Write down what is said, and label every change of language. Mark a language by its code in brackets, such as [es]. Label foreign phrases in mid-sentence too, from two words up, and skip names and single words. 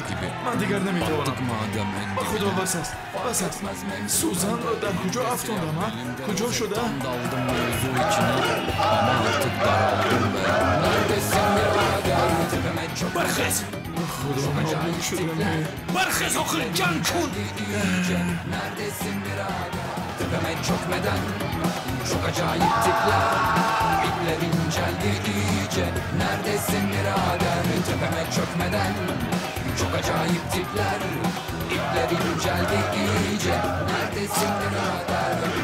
[fa] من دیگر نمیتوانم. با خدا بس است. سوزن را در کجا افتاندم ها؟ کجا شده؟ برخیز. خدا نابود شدم. برخیز آخر جنگ کن. [tr] Tepeme çökmeden çok acayip tipler İplerin inceldi iyice Neredesin birader Tepeme çökmeden çok acayip tipler İplerin inceldi iyice Neredesin birader